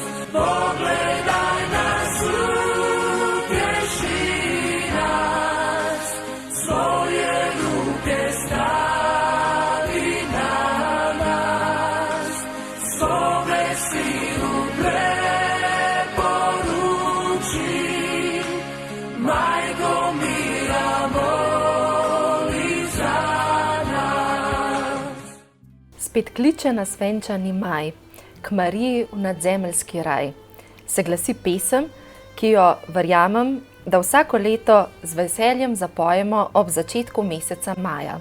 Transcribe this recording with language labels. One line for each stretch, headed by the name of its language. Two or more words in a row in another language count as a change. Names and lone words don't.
Croatian: Pogledaj nas, utješi nas, svoje ruke stavi na nas, svome sinu preporuči, majko mira moli za nas.
Slovenian: Spet kliče nas venčani maj, k Mariji v nadzemeljski raj. Se glasi pesem, ki jo verjamem, da vsako leto z veseljem zapojemo ob začetku meseca maja.